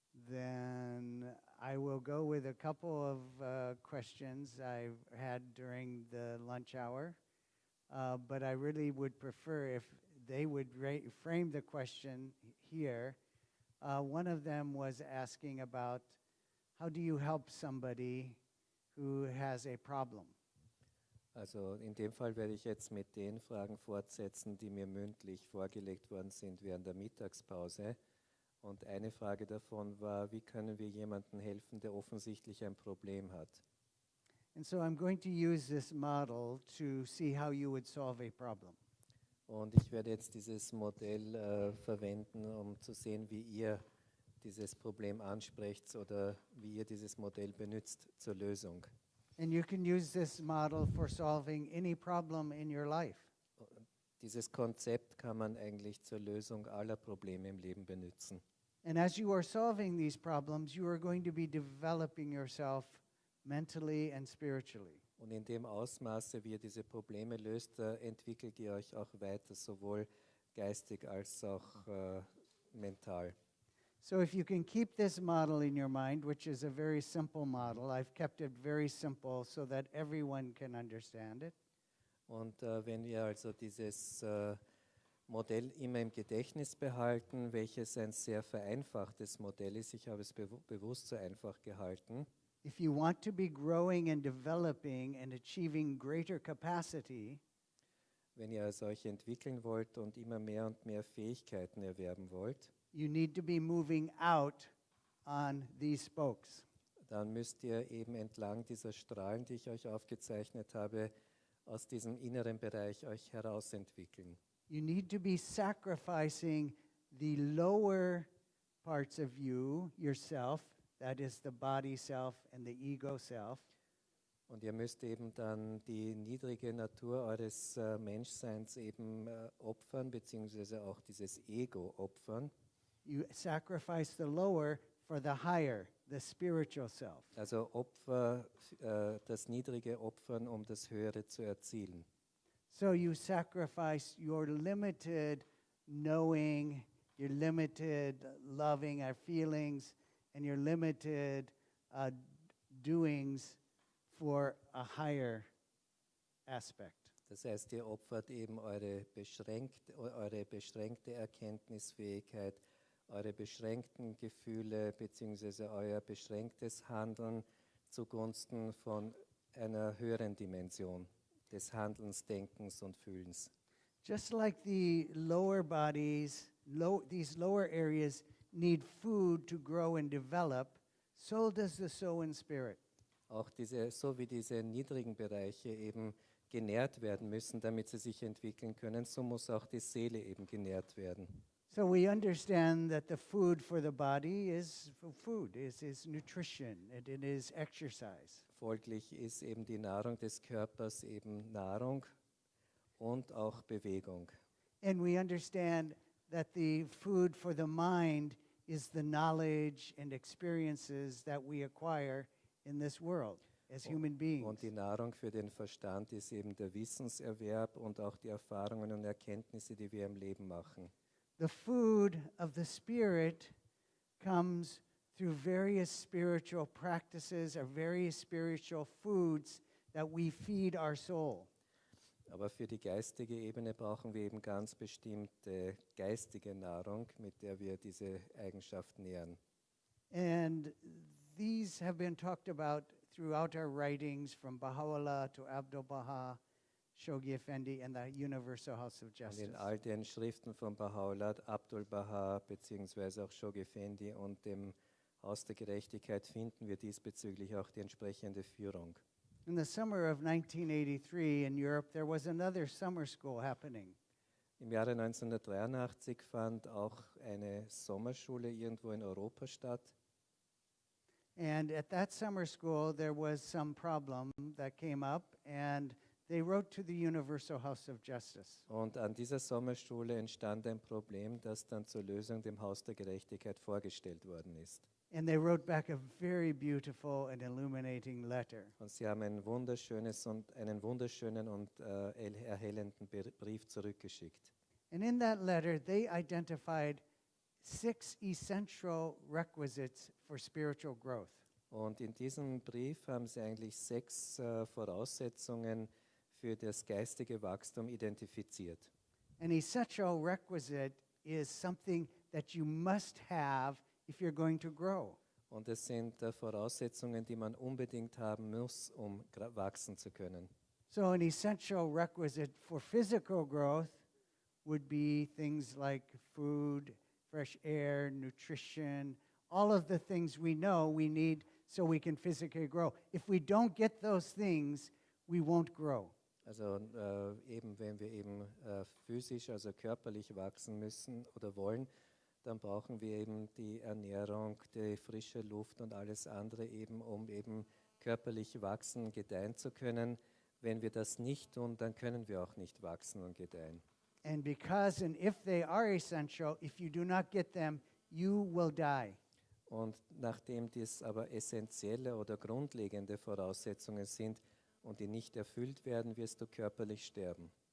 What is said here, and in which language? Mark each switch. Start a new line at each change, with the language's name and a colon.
English: then I will go with a couple of questions I've had during the lunch hour, but I really would prefer if they would frame the question here. One of them was asking about how do you help somebody who has a problem?
German: Also in dem Fall werde ich jetzt mit den Fragen fortsetzen, die mir mündlich vorgelegt worden sind während der Mittagspause. Und eine Frage davon war, wie können wir jemandem helfen, der offensichtlich ein Problem hat?
English: And so I'm going to use this model to see how you would solve a problem.
German: Und ich werde jetzt dieses Modell verwenden, um zu sehen, wie ihr dieses Problem ansprecht oder wie ihr dieses Modell benutzt zur Lösung.
English: And you can use this model for solving any problem in your life.
German: Dieses Konzept kann man eigentlich zur Lösung aller Probleme im Leben benutzen.
English: And as you are solving these problems, you are going to be developing yourself mentally and spiritually.
German: Und in dem Ausmaße, wie ihr diese Probleme löst, entwickelt ihr euch auch weiter, sowohl geistig als auch mental.
English: So if you can keep this model in your mind, which is a very simple model, I've kept it very simple so that everyone can understand it.
German: Und wenn wir also dieses Modell immer im Gedächtnis behalten, welches ein sehr vereinfachtes Modell ist, ich habe es bewusst so einfach gehalten.
English: If you want to be growing and developing and achieving greater capacity,
German: wenn ihr also euch entwickeln wollt und immer mehr und mehr Fähigkeiten erwerben wollt,
English: you need to be moving out on these spokes.
German: dann müsst ihr eben entlang dieser Strahlen, die ich euch aufgezeichnet habe, aus diesem inneren Bereich euch herausentwickeln.
English: You need to be sacrificing the lower parts of you, yourself, that is the body self and the ego self.
German: Und ihr müsst eben dann die niedrige Natur eures Menschseins eben opfern, beziehungsweise auch dieses Ego opfern.
English: You sacrifice the lower for the higher, the spiritual self.
German: Also das niedrige opfern, um das höhere zu erzielen.
English: So you sacrifice your limited knowing, your limited loving our feelings, and your limited doings for a higher aspect.
German: Das heißt, ihr opfert eben eure beschränkte Erkenntnisfähigkeit, eure beschränkten Gefühle bzw. euer beschränktes Handeln zugunsten von einer höheren Dimension des Handelns, Denkens und Fühlens.
English: Just like the lower bodies, these lower areas need food to grow and develop, so does the soul and spirit.
German: Auch so wie diese niedrigen Bereiche eben genährt werden müssen, damit sie sich entwickeln können, so muss auch die Seele eben genährt werden.
English: So we understand that the food for the body is food, is nutrition, and it is exercise.
German: Folglich ist eben die Nahrung des Körpers eben Nahrung und auch Bewegung.
English: And we understand that the food for the mind is the knowledge and experiences that we acquire in this world as human beings.
German: Und die Nahrung für den Verstand ist eben der Wissenserwerb und auch die Erfahrungen und Erkenntnisse, die wir im Leben machen.
English: The food of the spirit comes through various spiritual practices or various spiritual foods that we feed our soul.
German: Aber für die geistige Ebene brauchen wir eben ganz bestimmte geistige Nahrung, mit der wir diese Eigenschaft nähren.
English: And these have been talked about throughout our writings from Baha'u'llah to Abdu'l-Baha, Shoghi Effendi and the Universal House of
German: Und
English: Justice.
German: in all den Schriften von Baha'u'llah, Abdu'l-Baha beziehungsweise auch Shoghi Effendi und dem Haus der Gerechtigkeit finden wir diesbezüglich auch die entsprechende Führung.
English: In the summer of 1983 in Europe, there was another summer school happening.
German: Im Jahre 1983 fand auch eine Sommerschule irgendwo in Europa statt.
English: And at that summer school, there was some problem that came up, and they wrote to the Universal House of Justice.
German: Und an dieser Sommerschule entstand ein Problem, das dann zur Lösung dem Haus der Gerechtigkeit vorgestellt worden ist.
English: And they wrote back a very beautiful and illuminating letter.
German: Und sie haben einen wunderschönen und erhellenden Brief zurückgeschickt.
English: And in that letter, they identified 6 essential requisites for spiritual growth.
German: Und in diesem Brief haben sie eigentlich 6 Voraussetzungen für das geistige Wachstum identifiziert.
English: An essential requisite is something that you must have if you're going to grow.
German: Und es sind Voraussetzungen, die man unbedingt haben muss, um wachsen zu können.
English: So an essential requisite for physical growth would be things like food, fresh air, nutrition, all of the things we know we need so we can physically grow. If we don't get those things, we won't grow.
German: Also eben wenn wir eben physisch, also körperlich wachsen müssen oder wollen, dann brauchen wir eben die Ernährung, die frische Luft und alles andere eben, um eben körperlich wachsen, gedeihen zu können. Wenn wir das nicht tun, dann können wir auch nicht wachsen und gedeihen.
English: And because and if they are essential, if you do not get them, you will die.
German: Und nachdem dies aber essentielle oder grundlegende Voraussetzungen sind und die nicht erfüllt werden, wirst du körperlich sterben.